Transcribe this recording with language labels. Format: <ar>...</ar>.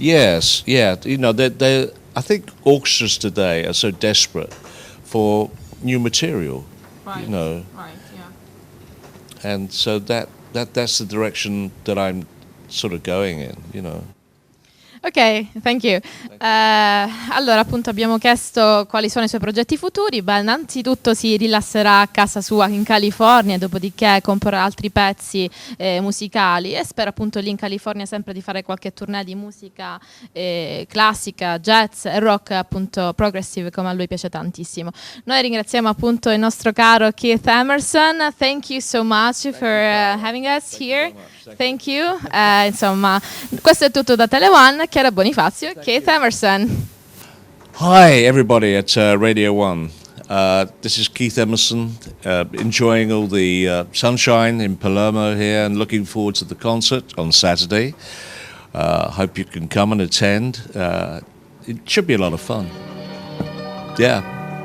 <en>Yes, yeah, you know, I think orchestras today are so desperate for new material, you know. Right, yeah. And so that's the direction that I'm sort of going in, you know. Ok, thank you.</en> <it>Allora, appunto, abbiamo chiesto quali sono i suoi progetti futuri. Beh, innanzitutto si rilasserà a casa sua in California, dopodiché comporrà altri pezzi musicali e spera appunto lì in California sempre di fare qualche tournée di musica classica, jazz e rock, appunto progressive, come a lui piace tantissimo. Noi ringraziamo appunto il nostro caro Keith Emerson.</it> <en>Thank you so much for having us here. Thank you.</en> <it>Insomma, questo è tutto da TeleOne. CHIARA Bonifazio, Keith Emerson.</it> <en>Hi, everybody at RadioOne. This is Keith Emerson, enjoying all the sunshine in Palermo here and looking forward to the concert on Saturday. Hope you can come and attend. It should be a lot of fun. Yeah.</en>